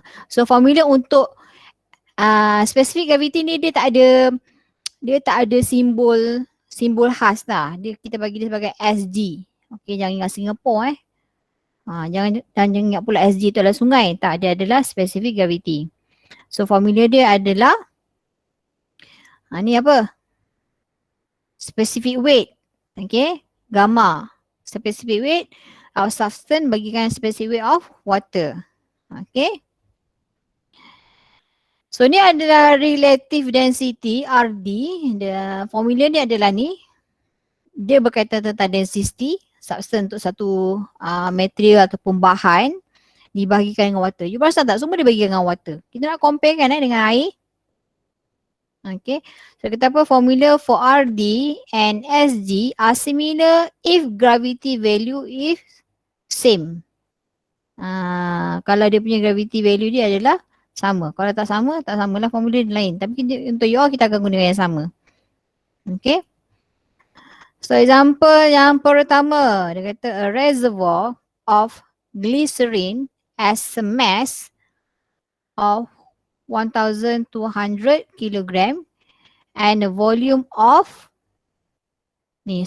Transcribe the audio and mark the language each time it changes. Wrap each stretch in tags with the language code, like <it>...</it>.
<ms>So formula untuk specific gravity ni dia tak ada simbol khas lah. Kita bagi dia sebagai SG. Okay, jangan ingat Singapore jangan ingat pula SG tu adalah sungai. Tak, dia adalah specific gravity. So formula dia adalah ni apa?</ms> <en>Specific weight. Okay, gamma. Specific weight of substance bagikan specific weight of water. Okay.</en> <ms>So ni adalah relative density RD. Formula ni adalah ni. Dia berkaitan tentang density substance untuk satu material ataupun bahan dibahagikan dengan water. You perasan tak? Semua dibahagikan dengan water. Kita nak compare kan dengan air. Okay. So kita apa?</ms> <en>Formula for RD and SG are similar if gravity value is same.</en> <ms>Kalau dia punya gravity value dia adalah sama. Kalau tak sama, tak samalah formula lain. Tapi untuk you all kita akan guna yang sama. Okay. So example yang pertama, dia kata</ms> <en>a reservoir of glycerin as a mass of 1200 kg and a volume of ni.</en>